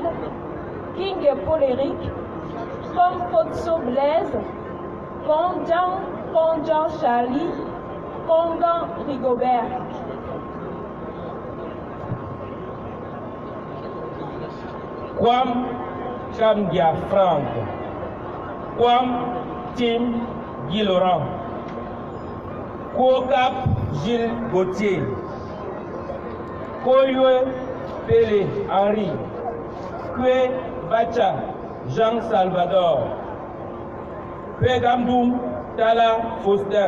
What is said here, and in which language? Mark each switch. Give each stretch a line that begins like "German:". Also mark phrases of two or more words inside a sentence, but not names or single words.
French: King Paul-Éric. Comme Fotso Blaise. Kondjan Charlie. Kongan Rigobert. Kwam Chamdia Franck. Kwam Tim Guy Laurent. Kwokap Gilles Gauthier. Koywe Pélé Henri. Kwe Bacha Jean Salvador. Kwe Gamdoum Tala Faustin.